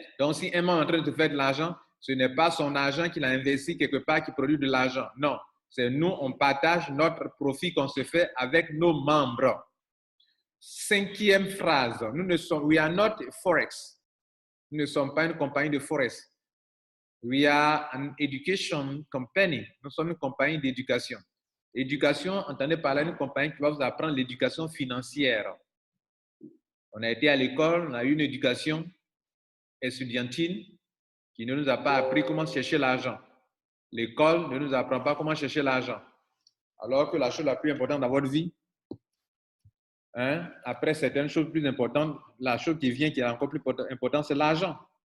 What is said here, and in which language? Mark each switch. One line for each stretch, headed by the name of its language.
French: Donc, si un membre est en train de faire de l'argent, ce n'est pas son argent qu'il a investi quelque part qui produit de l'argent. Non. C'est nous, on partage notre profit qu'on se fait avec nos membres. Cinquième phrase,
English: we are not Forex.
French: Nous ne sommes pas une compagnie de Forex.
English: We are an education company.
French: Nous sommes une compagnie d'éducation. Éducation, entendez parler d'une compagnie qui va vous apprendre l'éducation financière. On a été à l'école, on a eu une éducation estudiantine qui ne nous a pas appris comment chercher l'argent. L'école ne nous apprend pas comment chercher l'argent. Alors que la chose la plus importante dans votre vie, après certaines choses plus importantes, la chose qui vient, qui est encore plus importante, c'est l'argent.